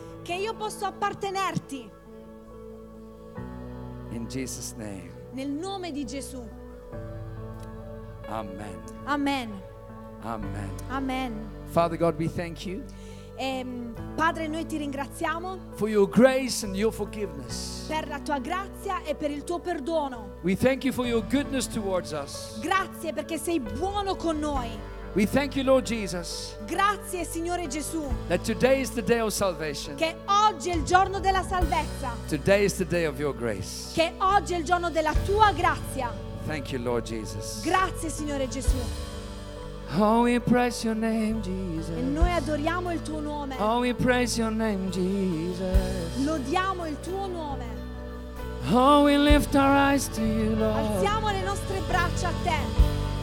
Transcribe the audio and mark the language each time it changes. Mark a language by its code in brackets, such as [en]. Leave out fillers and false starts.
[it] Che io posso appartenerti. [en] In Jesus' name. [it] Nel nome di Gesù. Amen. Amen. Amen. Amen. [en] Father God, we thank you. [it] Padre, noi ti ringraziamo [en] for your grace and your forgiveness. [it] Per la tua grazia e per il tuo perdono. [en] We thank you for your goodness towards us. [it] Grazie perché sei buono con noi. [en] We thank you, Lord Jesus. [it] Grazie, Signore Gesù. [en] That today is the day of salvation. [it] Che oggi è il giorno della salvezza. [en] Today is the day of your grace. [it] Che oggi è il giorno della tua grazia. [en] Thank you, Lord Jesus. [it] Grazie, Signore Gesù. [en] Oh, we praise your name, Jesus. [it] E noi adoriamo il tuo nome. [en] Oh, we praise your name, Jesus. [it] Lodiamo il tuo nome. [en] Oh, we lift our eyes to you, Lord. [it] Alziamo le nostre braccia a te.